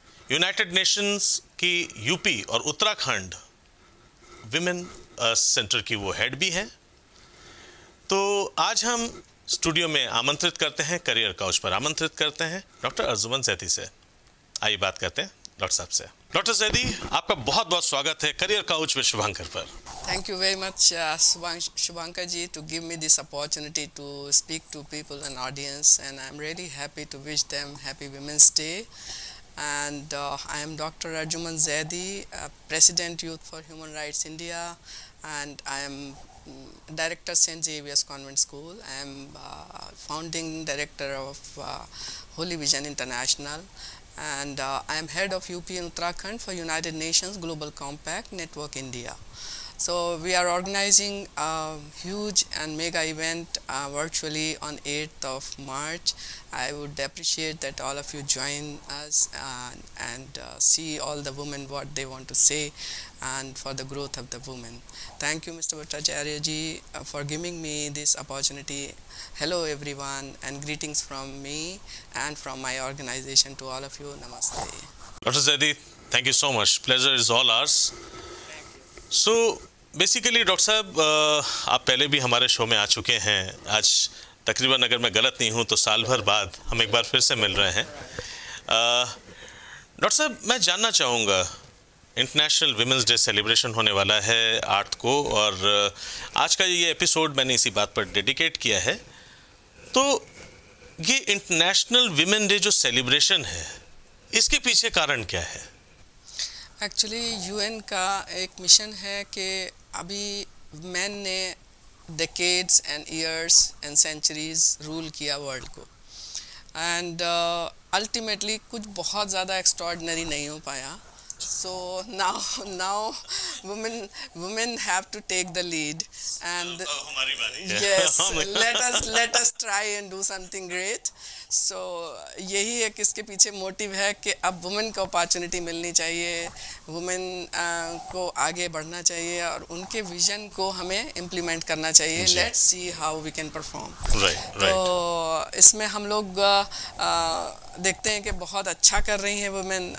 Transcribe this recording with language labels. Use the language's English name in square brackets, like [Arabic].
[Hindi] United Nations की UP और Uttarakhand women centre की वो हेड भी हैं। तो आज हम स्टूडियो में आमंत्रित करते हैं, करियर काउच पर आमंत्रित करते हैं डॉक्टर अर्जुमन जैदी से। आइए बात करते हैं डॉक्टर साहब से। डॉक्टर जैदी, आपका बहुत बहुत स्वागत है करियर काउच विद शुभांकर पर। [English] Thank you very much, Shubhankar ji, to give me this opportunity to speak to people and audience, and I'm really happy to wish them Happy Women's Day. And I am Dr. Arjuman Zaidi, President Youth for Human Rights India, and I am Director St. Xavier's Convent School. I am founding director of Holy Vision International, and I am head of UP and Uttarakhand for United Nations Global Compact Network India. So we are organizing a huge and mega event virtually on 8th of March. I would appreciate that all of you join us and see all the women what they want to say and for the growth of the women. Thank you, Mr. Bhattacharya ji, for giving me this opportunity. Hello everyone, and greetings from me and from my organization to all of you. [Hindi] Namaste. [English] Dr. Zaidi, thank you so much. Pleasure is all ours. [Hindi] So basically doctor साहब, आप पहले भी हमारे show में आ चुके हैं। आज तकरीबन, अगर मैं गलत नहीं हूँ तो साल भर बाद हम एक बार फिर से मिल रहे हैं। डॉक्टर साहब, मैं जानना चाहूँगा, इंटरनेशनल विमेंस डे सेलिब्रेशन होने वाला है 8 को, और आज का ये एपिसोड मैंने इसी बात पर डेडिकेट किया है। तो ये इंटरनेशनल विमेन डे जो सेलिब्रेशन है, इसके पीछे कारण क्या है? एक्चुअली यूएन का एक मिशन है कि अभी मैन ने decades and years and centuries rule किया वर्ल्ड को, एंड अल्टीमेटली कुछ बहुत ज़्यादा एक्स्ट्रॉर्डिनरी नहीं हो पाया। [English] So now women have to take the lead, and yes, let us try and do something great. [Hindi] So यही एक इसके पीछे मोटिव है कि अब वुमेन को अपॉर्चुनिटी मिलनी चाहिए, वुमेन को आगे बढ़ना चाहिए और उनके विजन को हमें इम्प्लीमेंट करना चाहिए। [English] Let's see how we can perform. [Hindi] तो इसमें हम लोग देखते हैं कि बहुत अच्छा कर रही हैं वुमेन।